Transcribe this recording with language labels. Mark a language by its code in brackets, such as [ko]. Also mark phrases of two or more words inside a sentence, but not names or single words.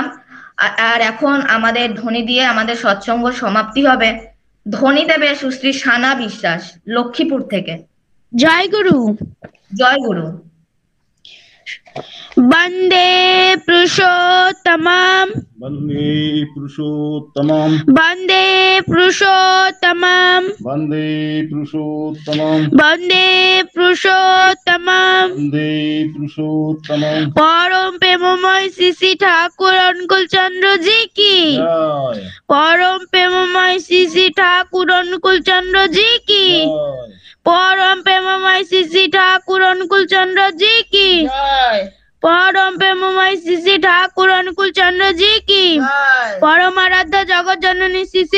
[bn] আর এখন আমাদের ধ্বনি দিয়ে আমাদের সৎসঙ্গ সমাপ্তি হবে। ধ্বনি দেবে সুশ্রী সানা বিশ্বাস, লক্ষ্মীপুর থেকে। জয় গুরু। জয় গুরু। [sa] वन्दे पुरुषोत्तमम्, वन्दे पुरुषोत्तमम्, वन्दे पुरुषोत्तमम्, वन्दे पुरुषोत्तमम्, वन्दे पुरुषोत्तमम्। वन्दे पुरुषोत्तमम्। [bn] পরম প্রেমময় শ্রী শ্রী ঠাকুর অনুকূল চন্দ্র [hi] जी की जय [bn] পরম প্রেমময় শ্রী শ্রী ঠাকুর অনুকূল চন্দ্র [hi] जी की जय [bn] পরম প্রেমময় শ্রী শ্রী ঠাকুর অনুকূল চন্দ্র [hi] जी की [bn] পরম প্রেমময় শ্রী শ্রী ঠাকুর অনুকূল চন্দ্র [hi] जी की [bn] পরমারাধ্য জগৎ জননী শ্রী শ্রী